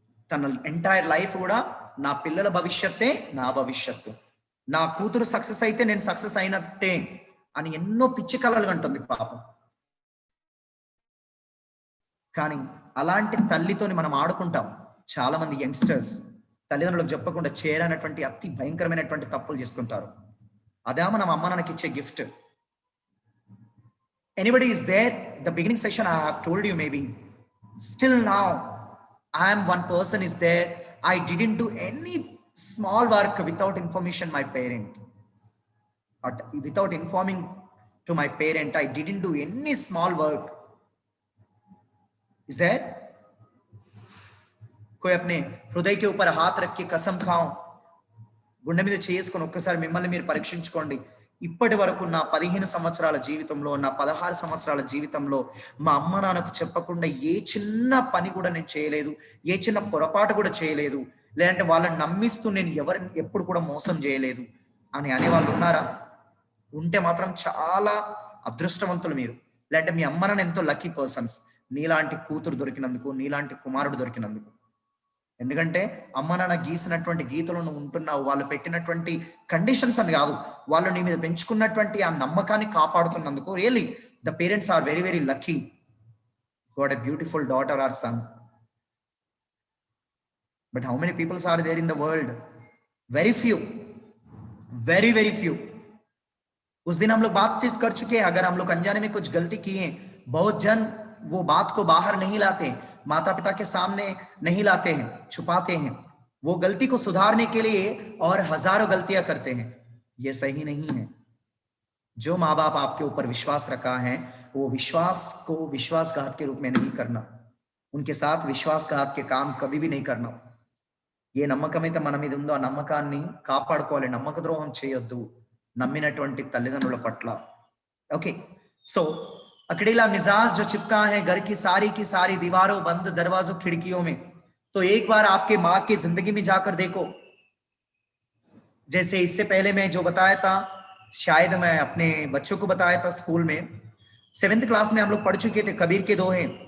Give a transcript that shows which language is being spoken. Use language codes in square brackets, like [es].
[te] తన entire life కూడా నా పిల్లల భవిష్యత్తే నా భవిష్యత్తు, నా కూతురు సక్సెస్ అయితే నేను సక్సెస్ అయినట్టే అని ఎన్నో పిచ్చి కలలు అంటుంది పాపం. కానీ అలాంటి తల్లితోని మనం ఆడుకుంటాం. చాలా మంది యంగ్స్టర్స్ తల్లిదండ్రులకు చెప్పకుండా చేరనటువంటి అతి భయంకరమైనటువంటి తప్పులు చేస్తుంటారు. అదే మనం అమ్మ నాన్నకి ఇచ్చే gift. [en] Anybody is there? The beginning session I have told you, maybe still now I am one person is there. I didn't do any small work without information my parent, or without informing to my parent. I didn't do any small work. Is there? [hi] कोई अपने हृदय के ऊपर हाथ रख के कसम खाओ, [te] గుండె మీద చేసుకొని ఒక్కసారి మిమ్మల్ని మీరు పరీక్షించుకోండి. ఇప్పటి వరకు నా 15 సంవత్సరాల జీవితంలో, నా 16 సంవత్సరాల జీవితంలో మా అమ్మ నాన్నకు చెప్పకుండా ఏ చిన్న పని కూడా నేను చేయలేదు, ఏ చిన్న పొరపాటు కూడా చేయలేదు, లేదంటే వాళ్ళని నమ్మిస్తూ నేను ఎవరిని ఎప్పుడు కూడా మోసం చేయలేదు అని అనేవాళ్ళు ఉన్నారా? ఉంటే మాత్రం చాలా అదృష్టవంతులు మీరు. లేదంటే మీ అమ్మ నాన్న ఎంతో లక్కీ పర్సన్స్, నీలాంటి కూతురు దొరికినందుకు, నీలాంటి కుమారుడు దొరికినందుకు. ఎందుకంటే అమ్మ నాన్న గీసినటువంటి గీతలో నువ్వు ఉంటున్నావు. వాళ్ళు పెట్టినటువంటి కండిషన్స్ అని కాదు, వాళ్ళు నీ మీద పెంచుకున్నటువంటి ఆ నమ్మకాన్ని కాపాడుతున్నందుకు [en] Really the parents are very very lucky. Got a beautiful daughter or son. But how many people are there in the world? Very few, very very few. [hi] उस दिन हम लोग बातचीत कर चुके हैं. अगर हम लोग अनजाने में कुछ गलती किए, बहुत जन वो बात को बाहर नहीं लाते, माता पिता के सामने नहीं लाते हैं, छुपाते हैं, वो गलती को सुधारने के लिए और हजारों गलतियां करते हैं। ये सही नहीं है। जो माँ बाप आपके ऊपर विश्वास रखा है, वो विश्वास को विश्वासघात के रूप में नहीं करना, उनके साथ विश्वासघात के काम कभी भी नहीं करना। [te] ఏ నమ్మకమైతే మన మీద ఉందో ఆ నమ్మకాన్ని కాపాడుకోవాలి, నమ్మక ద్రోహం చేయొద్దు నమ్మినటువంటి తల్లిదండ్రుల పట్ల। [hi] ओके, सो अकेला मिजाज जो चिपका है घर की सारी दीवारों, बंद दरवाजों, खिड़कियों में, तो एक बार आपके माँ की जिंदगी में जाकर देखो। जैसे इससे पहले मैं जो बताया था, शायद मैं अपने बच्चों को बताया था स्कूल में, 7th क्लास में हम लोग पढ़ चुके थे, कबीर के दोहे।